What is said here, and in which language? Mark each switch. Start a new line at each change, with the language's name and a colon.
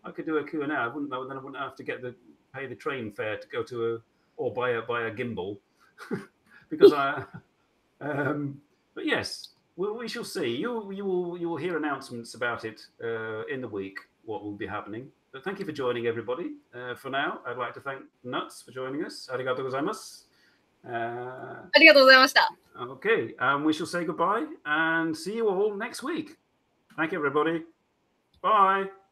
English: I could do a Q&A. Then I wouldn't have to pay the train fare to go to or buy a gimbal. Because but yes, we shall see. You will hear announcements about it in the week, what will be happening. But thank you for joining, everybody. For now, I'd like to thank Nuts for joining us.
Japanese: Arigatou gozaimasu. ありがとうございました。
English: Okay, we shall say goodbye and see you all next week. Thank you, everybody. Bye.